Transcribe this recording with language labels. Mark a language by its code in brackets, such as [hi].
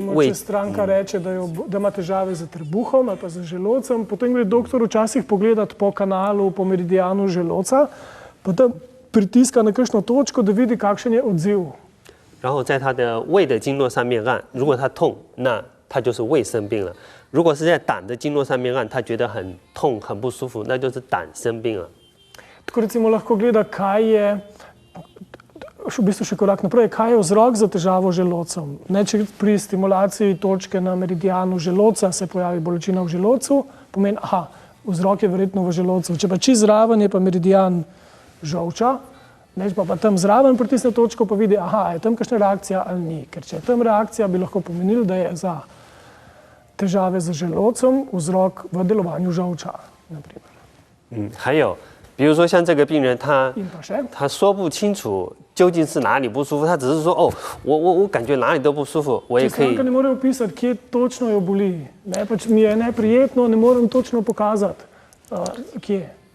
[sl] če stranka reče, da ima težave z trebuhom ali pa z želodcem, potem gre doktor včasih pogledati po kanalu, po meridianu želodca, pa da pritiska na kakšno točko, da vidi, kakšen je odziv. [zh] 然后在他的胃的经络上面按，如果他痛，那他就是胃生病了；如果是在胆的经络上面按，他觉得很痛、很不舒服，那就是胆生病了。 [sl] Tako recimo lahko gleda, kaj je. V bistvu še korak naprej, kaj je vzrok za težavo z želodcem. Ne, če pri stimulaciji točke na meridianu želodca se pojavi bolečina v želodcu, pomeni, aha, vzrok je verjetno v želodcu. Če pa čisto zraven je pa meridian žolča, Neč pa tam zraven pritisne točko, pa vidi, aha, je tam kakšna reakcija ali ni. Ker če je tam reakcija, bi lahko pomenilo, da je za težave z želodcem vzrok v delovanju žolča, naprimer. [zh] 还有，比如说像这个病人， [sl] In pa še, [zh] 他说不清楚究竟是哪里不舒服，他只是说哦，我感觉哪里都不舒服，我也可以 [sl] stranka ne more opisati, kje točno jo boli. Ne, pač mi je neprijetno, ne morem točno pokazati, kje.